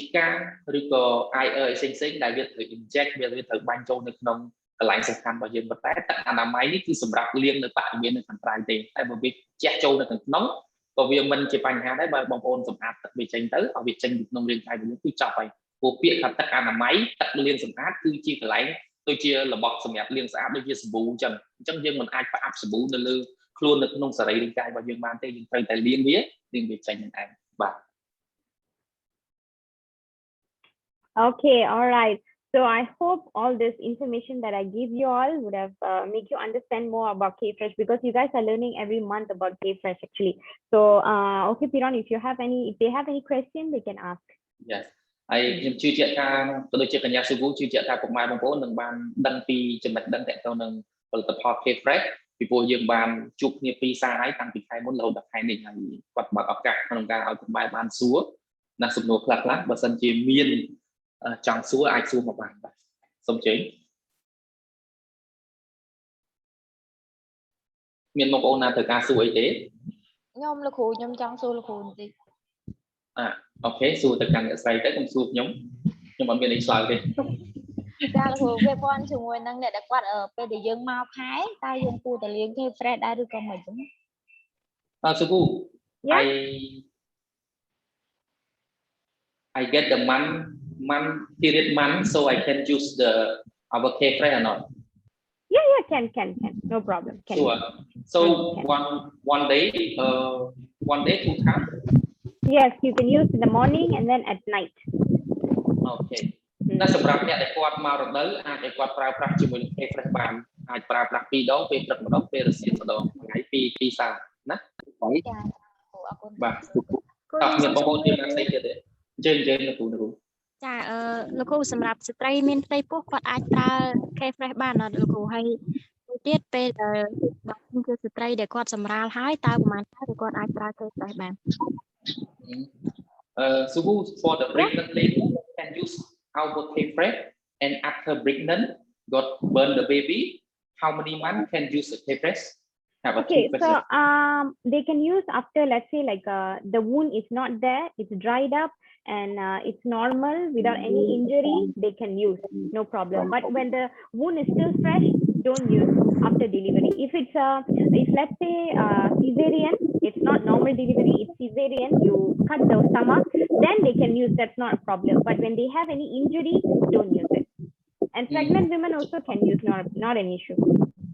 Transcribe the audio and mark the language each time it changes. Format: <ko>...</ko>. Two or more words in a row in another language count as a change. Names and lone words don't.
<km>កាឬក៏ IR ផ្សេងដែលវាត្រូវ inject វាត្រូវបាញ់ចូលនៅក្នុងកន្លែងសំខាន់របស់យើងប៉ុន្តែទឹកអនាម័យនេះគឺសម្រាប់លាងនៅបរិវេណនៅខាងក្រៅទេតែបើវាជះចូលនៅខាងក្នុងក៏វាមិនជាបញ្ហាដែរបើបងប្អូនសម្អាតទឹកវាចេញទៅឲ្យវាចេញពីក្នុងរាងកាយរបស់យើងគឺចប់ហើយព្រោះពាក្យថាទឹកអនាម័យទឹកលាងសម្អាតគឺជាកន្លែងដូចជារបស់សម្រាប់លាងស្អាតដូចជាសាប៊ូអញ្ចឹងយើងមិនអាចផ្អាប់សាប៊ូនៅលើខ្លួននៅក្នុងសរីរាង្គកាយរបស់យើងបានទេយើងត្រូវតែលាងវាចេញនឹងឯងបាទ</km> <en>Okay, all right. So I hope all this information that I give you all would have make you understand more about K-Fresh because you guys are learning every month about K-Fresh actually. So okay, Pearun, if they have any question, they can ask. Yes.</en> <km>ហើយខ្ញុំជឿជាក់ថាក៏ដូចជាកញ្ញា Sugu ជឿជាក់ថាពុកម៉ែបងប្អូននឹងបានដឹងពីចំណុចដឹងតទៅនឹងផលិតផល K-Fresh ពីព្រោះយើងបានជួបគ្នាពីសារហើយតាំងពីខែមុនរហូតដល់ខែនេះហើយគាត់បើកឱកាសក្នុងការឲ្យពុកម៉ែបានសួរណាសំណួរខ្លះបើសិនជាមានចង់សួរអាចសួរមកបានបាទសូមជើញមានបងប្អូនណាត្រូវការសួរអីទេ ខ្ញុំលោកគ្រូខ្ញុំចង់សួរលោកគ្រូបន្តិច អូខេសួរទៅកាន់អ្នកស្រីទៅខ្ញុំសួរខ្ញុំអត់មានអីឆ្លើយទេ ចាលោកគ្រូវាព័ន្ធជាមួយនឹងអ្នកដែលគាត់ពេលដែលយើងមកខែតើយើងគួរតែលាងគេ fresh ដែរឬក៏មិនចឹង</km> <en>Sugu I get the period month so I can use our K-Fresh or not yeah can no problem can sure so one day 2 times yes you can use in the morning and then at night</en> <km>okay ណាសម្រាប់អ្នកដែលគាត់មករដូវអាចឲ្យគាត់ប្រើប្រាស់ជាមួយនឹង K-Fresh បានអាចប្រើប្រាស់2ដងពេលព្រឹកម្ដងពេលរសៀលម្ដងថ្ងៃពីសាណាចាអរគុណបាទមានបងប្អូនមានអីទៀតទេជើងលោកគ្រូ ចាលោកគ្រូសម្រាប់ស្ត្រីមានផ្ទៃពោះគាត់អាចប្រើ K-Fresh បានអត់លោកគ្រូហើយទៀតពេលបើគឺស្ត្រីដែលគាត់សម្រាលហើយតើប្រហែលខែគាត់អាចប្រើ K-Fresh បាន</km> <en>Sugu for the pregnant lady can use our K-Fresh and after pregnant got burn the baby how many months can use the K-Fresh okay so they can use after let's say like the wound is not there it's dried up and it's normal without any injury they can use no problem but when the wound is still fresh don't use after delivery if let's say cesarean it's not normal delivery it's cesarean you cut the stomach then they can use that's not a problem but when they have any injury don't use it and pregnant women also can use not an issue</en>